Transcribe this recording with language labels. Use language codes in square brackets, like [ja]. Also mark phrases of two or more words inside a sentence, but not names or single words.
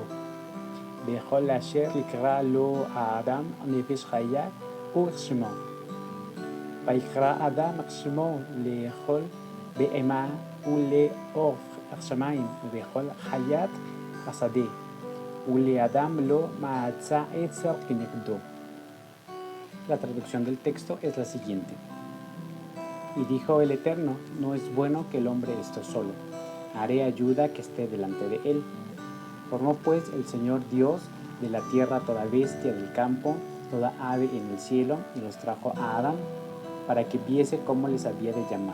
[he] בכל אשר יקרא לו האדם נפש חיה ושמו. ויקרא אדם שמו לכל בהמה ולעוף השמיים ובכל חיית השדה. ולאדם לא מצא עצר כנגדו. [es] La traducción del texto es la siguiente. Y dijo el Eterno, no es bueno que el hombre esté solo, haré ayuda que esté delante de él. Formó pues el Señor Dios de la tierra toda bestia del campo, toda ave en el cielo, y los trajo a Adán, para que viese cómo les había de llamar.